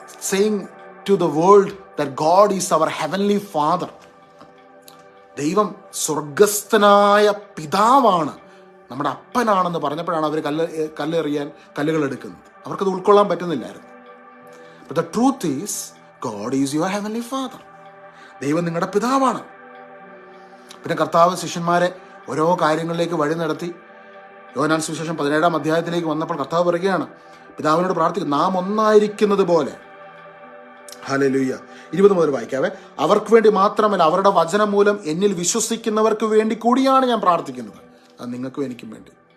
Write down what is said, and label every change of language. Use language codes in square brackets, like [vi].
[en] saying to the world that God is our heavenly Father. [ml] ദൈവം സ്വർഗസ്ഥനായ പിതാവാണ്, നമ്മുടെ അപ്പനാണെന്ന് പറഞ്ഞപ്പോഴാണ് അവർ കല്ലെറിയാൻ കല്ലുകൾ എടുക്കുന്നത്. അവർക്കത് ഉൾക്കൊള്ളാൻ പറ്റുന്നില്ലായിരുന്നു. [en] But the truth is, God is your heavenly Father. [ml] ദൈവം നിങ്ങളുടെ പിതാവാണ്. പിന്നെ കർത്താവ് ശിഷ്യന്മാരെ ഓരോ കാര്യങ്ങളിലേക്ക് വഴി നടത്തി. യോഹന്നാൻ സുവിശേഷം 17-ാം അധ്യായത്തിലേക്ക് വന്നപ്പോൾ കർത്താവ് പറയുകയാണ്, പിതാവിനോട് പ്രാർത്ഥിക്കും, നാം ഒന്നായിരിക്കുന്നത് പോലെ. ഹല്ലേലൂയ. 20 മുതൽ വായിക്കാവേ. അവർക്ക് വേണ്ടി മാത്രമല്ല, അവരുടെ വചനം മൂലം എന്നിൽ വിശ്വസിക്കുന്നവർക്ക് വേണ്ടി കൂടിയാണ് ഞാൻ പ്രാർത്ഥിക്കുന്നത്. അത് നിങ്ങൾക്കും എനിക്കും വേണ്ടി.